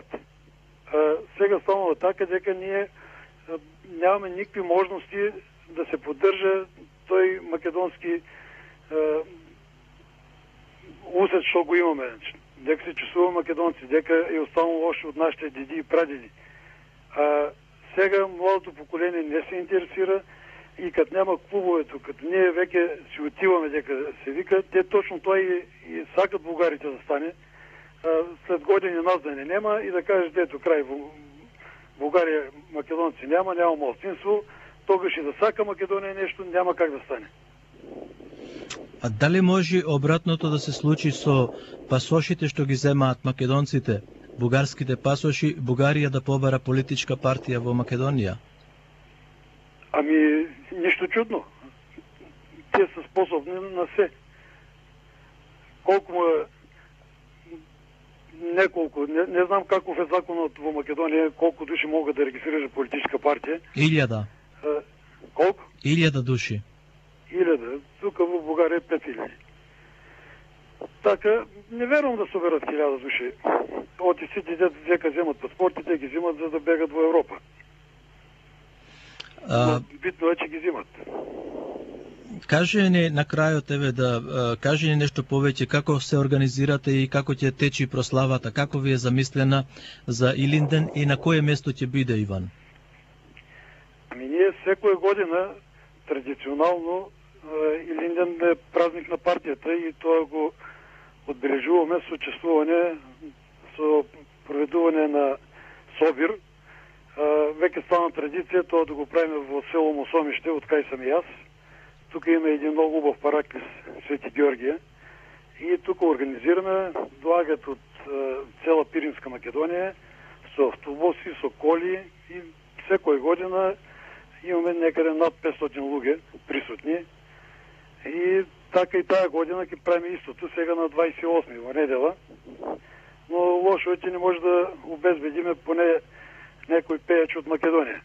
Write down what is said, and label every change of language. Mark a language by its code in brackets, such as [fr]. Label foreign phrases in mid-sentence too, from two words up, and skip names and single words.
[mk] Сега станува така дека ние нямаме никакви можности да се поддржа тој македонски усет што го имаме. Дека се чувствува македонци, дека е останало още од нашите деди и прадеди. Сега младото поколение не се интересира и като няма клубовето, като ние веќе си отиваме дека се вика, те точно тоа и сакат бугарите да стане, след години нас да не няма и да кажеш, ето край България македонци няма малцинство, тогаш и за всяка Македония нещо няма как да стане. А дали може обратното да се случи со пасошите што ги земаат македонците, бугарските пасоши, Бугарија да побара политичка партија во Македонија? [bg] Ами, нищо чудно. Те са способни на все. Колко му е неколко, не знам каков е законът в Македония, колко души могат да регистрират политическа партия. 1000. Колко? 1000 души. 1000. Тук в България 5000. Така, не вервам да съберат 1000 души. Отиците, дека вземат паспорти, те ги взимат, за да бегат в Европа. Но битно е, че ги взимат. [mk] Каже ни на крајот тебе каже ни нешто повеќе како се организирате и како ќе течи прославата, како ви е замислена за Илинден и на кое место ќе биде, Иван? Ами ние секоја година традиционално Илинден е празник на партията и тоа го одбележуваме со учествуване, со проведуване на собир. Веќе стана традиција тоа да го правиме во село Мосомиште, од кај сам и јас. [bg] Тук има един много хубав параклис Свети Георгия и тук организираме, долагат от цела Пиринска Македония [mk] со автобуси, со коли и секоја година имаме некъде над 500 луѓе присутни и така и тая година ќе правиме истото сега на 28 во недела, но лошо е, че не може да обезбедиме поне некој пејач од Македонија.